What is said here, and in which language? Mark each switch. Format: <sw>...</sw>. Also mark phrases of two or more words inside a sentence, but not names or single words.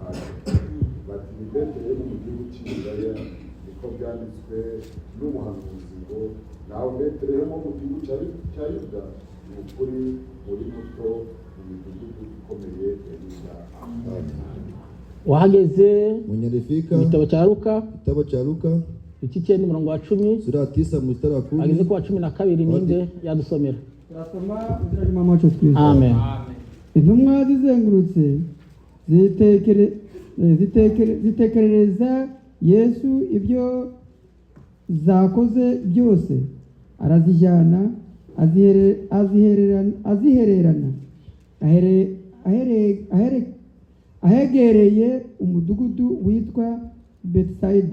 <rw>Bati ni Betelehemu mu gihugu cy'Yudaya, niko ko byanditswe n'umuhanuzi ngo nawe Betelehemu mu gihugu cya Yuda ni ukuri muri muto mu midugudu ikomeye ya Yuda. Wahageze Munyarifika igitabo cya Luka iki 9:10</rw> <sw>sura ya 9 mstari wa 10</sw> <rw>ageze ku wa 12 ninde yadusomera. Turasoma izina ry'Imana wacu Kristo. Amen. Intumwa zizengurutse zitekerereza Yesu ibyo zakoze byose, arazijyana azihererana ahegereye umudugudu witwa Betsaida.</rw>